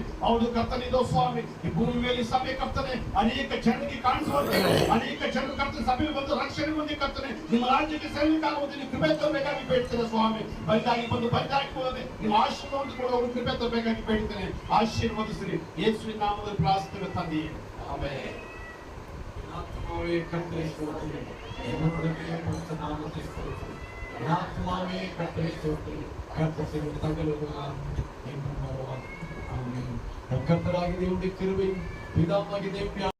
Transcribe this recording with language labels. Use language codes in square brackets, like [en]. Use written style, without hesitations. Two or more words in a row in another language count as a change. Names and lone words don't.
[kn] ಹೌದು ಕರ್ತನೆ, ಇದೋ ಸ್ವಾಮಿ ಈ ಭೂಮಿ ಮೇಲೆ ಈ ಸಭೆ ಕರ್ತನೆ ಅನೇಕ ಜನರಿಗೆ ಕಾಣಿಸುವಂತೆ ಅನೇಕ ಜನರು ಕರ್ತನೆ ಸಭೆಗೆ ಬಂದು ರಕ್ಷಣೆ ಹೊಂದಿ ಕರ್ತನೆ ನಿಮ್ಮ ರಾಜ್ಯಕ್ಕೆ ಸೇವಕಾಗುವುದನ್ನು ಕೃಪೆ ತೋರಬೇಕಾಗಿ ಬೇಡ್ತೇನೆ ಸ್ವಾಮಿ. ಬರಿದಾಗಿ ಬರಿದಾಕಿಕೊಳ್ಳದೆ ನಿಮ್ಮ ಆಶೀರ್ವಾದ ಕೊಡುವ ಕೃಪೆ ತರಬೇಕಾಗಿ ಬೇಡ್ತೇನೆ. ಆಶೀರ್ವದಿಸಿರಿ ಯೇಸುವಿನ ನಾಮದಲ್ಲಿ ಪ್ರಾರ್ಥನೆ ತಂದೆಯೇ, ಆಮೆನ್. [ta] ஆத்மாவே கர்த்தரை ஸ்தோத்திரி, என்னுடைய பரிசுத்த நாமத்தை ஸ்தோத்திரி. ஆத்மாவே கர்த்தரை ஸ்தோத்திரி, கர்த்தர் செய்த சகலமும் என்றும் வருவார். ஆமென். நம் கர்த்தராகிய தேவனுடைய கிருபையும் பிதாவாகிய தேவனுடைய